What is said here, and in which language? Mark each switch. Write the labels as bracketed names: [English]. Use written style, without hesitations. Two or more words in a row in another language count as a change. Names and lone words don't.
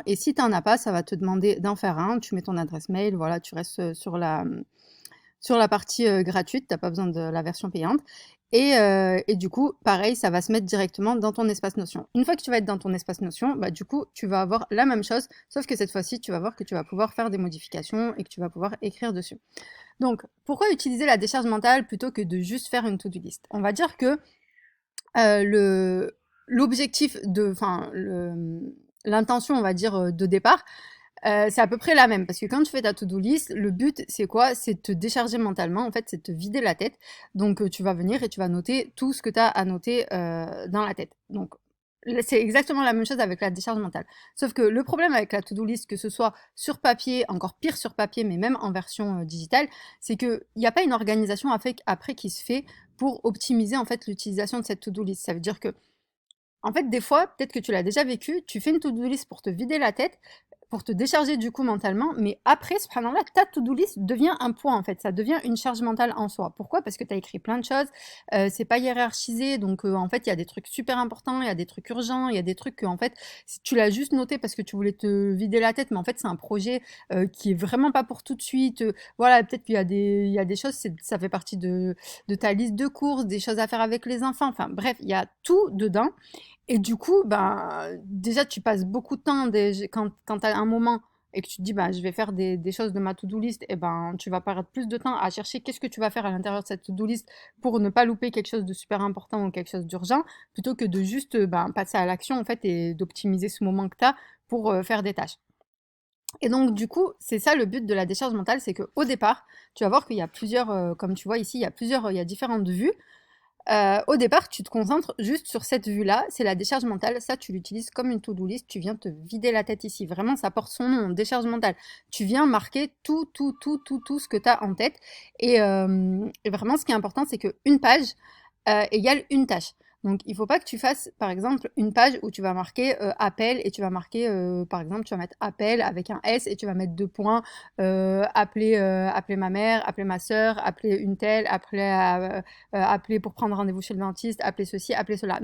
[French] Et si tu n'en as pas, ça va te demander d'en faire un. Tu mets ton adresse mail, voilà, tu restes sur la partie gratuite, tu n'as pas besoin de la version payante. Et du coup, pareil, ça va se mettre directement dans ton espace Notion. Une fois que tu vas être dans ton espace Notion, bah, du coup, tu vas avoir la même chose, sauf que cette fois-ci, tu vas voir que tu vas pouvoir faire des modifications et que tu vas pouvoir écrire dessus. Donc, pourquoi utiliser la décharge mentale plutôt que de juste faire une [English] to-do list? [French] On va dire que le l'objectif enfin l'intention, on va dire, de départ, c'est à peu près la même. Parce que quand tu fais ta [English] to-do list, [French] le but, c'est quoi? C'est de te décharger mentalement, en fait, c'est de te vider la tête. Donc, tu vas venir et tu vas noter tout ce que tu as à noter dans la tête. Donc, c'est exactement la même chose avec la décharge mentale. Sauf que le problème avec la [English] to-do list, [French] que ce soit sur papier, encore pire sur papier, mais même en version digitale, c'est qu'il n'y a pas une organisation après qui se fait pour optimiser en fait l'utilisation de cette [English] to-do list. [French] Ça veut dire que en fait, des fois, peut-être que tu l'as déjà vécu, tu fais une [English] to-do list [French] pour te vider la tête, pour te décharger du coup mentalement, mais après, subhanallah, ta [English] to-do list [French] devient un poids en fait, ça devient une charge mentale en soi. Pourquoi? Parce que tu as écrit plein de choses, c'est pas hiérarchisé, donc en fait, il y a des trucs super importants, il y a des trucs urgents, il y a des trucs que en fait, si tu l'as juste noté parce que tu voulais te vider la tête, mais en fait, c'est un projet qui est vraiment pas pour tout de suite. Voilà, peut-être qu'il y a des choses, ça fait partie de ta liste de courses, des choses à faire avec les enfants, enfin bref, il y a tout dedans. Et du coup, ben, déjà, tu passes beaucoup de temps quand tu as un moment et que tu te dis, bah, je vais faire des choses de ma [English] to-do list, [French] et ben, tu vas perdre plus de temps à chercher qu'est-ce que tu vas faire à l'intérieur de cette [English] to-do list [French] pour ne pas louper quelque chose de super important ou quelque chose d'urgent, plutôt que de juste ben, passer à l'action en fait et d'optimiser ce moment que tu as pour faire des tâches. Et donc, du coup, c'est ça le but de la décharge mentale, c'est qu'au départ, tu vas voir qu'il y a plusieurs, comme tu vois ici, il y a différentes vues. Au départ, tu te concentres juste sur cette vue-là, c'est la décharge mentale. Ça, tu l'utilises comme une [English] to-do list, [French] tu viens te vider la tête ici. Vraiment, ça porte son nom, décharge mentale. Tu viens marquer tout ce que tu as en tête. Et vraiment, ce qui est important, c'est qu'une page égale une tâche. Donc, il ne faut pas que tu fasses, par exemple, une page où tu vas marquer appel et tu vas marquer, par exemple, tu vas mettre appel avec un S et tu vas mettre deux points, appeler ma mère, appeler ma sœur, appeler une telle, appeler pour prendre rendez-vous chez le dentiste, appeler ceci, appeler cela.